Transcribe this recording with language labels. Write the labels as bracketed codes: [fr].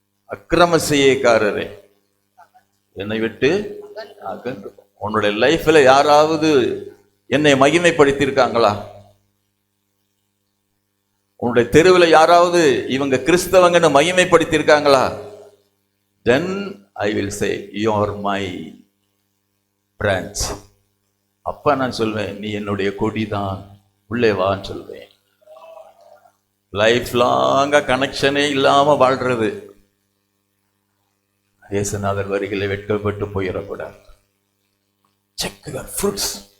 [ta] அக்கிரம செய்யக்காரரே, என்னை விட்டு அகன்று. உன்னுடைய லைஃப்ல யாராவது என்னை மகிமைப்படுத்தியிருக்காங்களா? உன்னுடைய தெருவில் யாராவது இவங்க கிறிஸ்தவங்கன்னு மகிமைப்படுத்தியிருக்காங்களா? [en] Then I will say you are my branch. [ta] அப்ப நான் சொல்வேன், நீ என்னுடைய கொடிதான், உள்ளே வான்னு சொல்வேன். லைஃப் லாங்கா கனெக்ஷனே இல்லாம வாழ்றது இயேசுநாதர் வரிகளை வெட்கப்பட்டு போயிடக்கூடாது. [en] Check your fruits.